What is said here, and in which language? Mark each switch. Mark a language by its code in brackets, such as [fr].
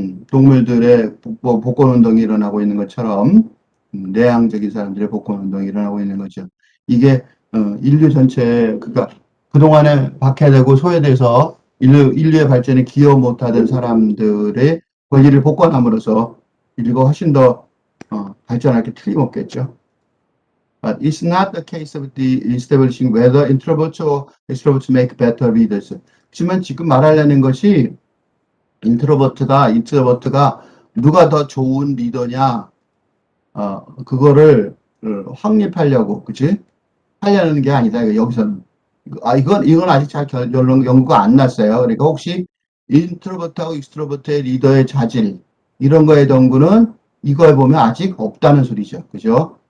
[ko] 동물들의 복권운동이 일어나고 있는 것처럼 내향적인 사람들의 복권운동이 일어나고 있는 거죠. 이게 인류 전체, 그러니까 그동안에 박해되고 소외돼서 인류의 발전에 기여 못하던 사람들의 권리를 복권함으로써 인류가 훨씬 더 발전할 게 틀림없겠죠. [en] But it's not the case of the establishing whether introverts or extroverts make better leaders. [ko] 하지만 지금 말하려는 것이 인트로버트가 누가 더 좋은 리더냐, 그거를 확립하려고, 그치? 하려는 게 아니다. 여기서는. 이건 아직 잘 연구가 안 났어요. 그러니까 혹시 인트로버트하고 익스트로버트의 리더의 자질, 이런 거에 연구는 이거에 보면 아직 없다는 소리죠. 그죠?